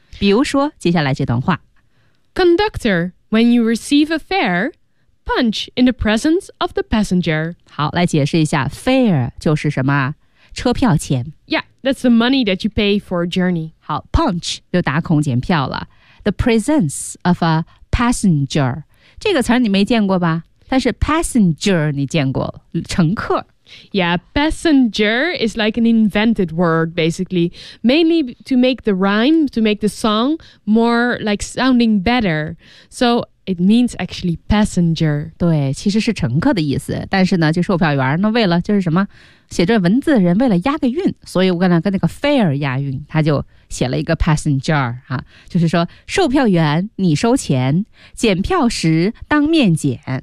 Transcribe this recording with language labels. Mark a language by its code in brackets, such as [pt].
[zh] 比如说接下来这段话 [en] Conductor, when you receive a fare, punch in the presence of the passenger. [zh] 好，来解释一下 fare 就是什么，车票钱。 [en] Yeah, that's the money that you pay for a journey. [zh] 好， punch 就打孔检票了。 [en] The presence of a passenger [zh] 这个词你没见过吧，但是 passenger 你见过，乘客。 [en] Yeah, passenger is like an invented word, basically. Mainly to make the rhyme, to make the song more like sounding better. So it means actually passenger. [zh] 对，其实是乘客的意思。但是呢，就售票员呢，为了就是什么，写这文字的人为了押个韵，所以我跟那个 fare 押韵，他就写了一个 passenger 啊，就是说售票员你收钱，检票时当面检。